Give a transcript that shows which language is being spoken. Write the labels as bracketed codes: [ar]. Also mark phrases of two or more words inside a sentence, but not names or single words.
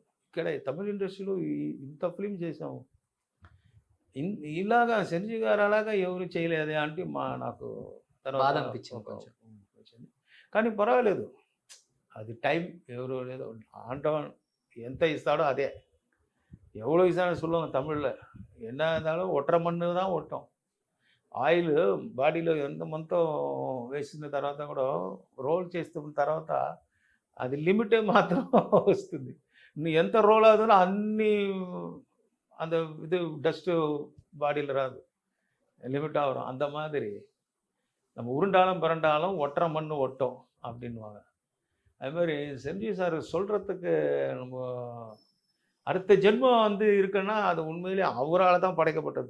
[te] ఇక్కడ తమిళ ఇండస్ట్రీలో ఇంత ఫిలిం చేసాం, ఇలాగా చిరంజీవి గారు అలాగా ఎవరు చేయలేదే అంటే నాకు తర్వాత బాధ అనిపించింది కొంచెం. వచ్చింది. కానీ పర్వాలేదు, అది టైం ఎవరు లేదో ஆண்டவன் ఎంత ఇస్తాడో అదే. [ta] எவ்வளோ இசான்னு சொல்லுவாங்க தமிழில், என்ன இருந்தாலும் ஒட்டுற மண்ணு தான் ஒட்டும். [te] ఆయిల్ బాడీలో ఎంత మంతో వేసిన తర్వాత కూడా రోల్ చేస్తున్న తర్వాత అది లిమిటే మాత్రం వస్తుంది. నువ్వు ఎంత రోల్ అవుతుందో అన్ని [ta] அந்த இது டஸ்ட்டு பாடியில் ராது லிமிட் ஆகிறோம். அந்த மாதிரி நம்ம உருண்டாலும் பிறண்டாலும் ஒட்டுற மண் ஒட்டும் அப்படின்வாங்க. அது மாதிரி செஞ்சி சார் சொல்கிறதுக்கு நம்ம அடுத்த ஜென்மம் வந்து இருக்குன்னா அது உண்மையிலே அவரால் தான் படைக்கப்பட்டது.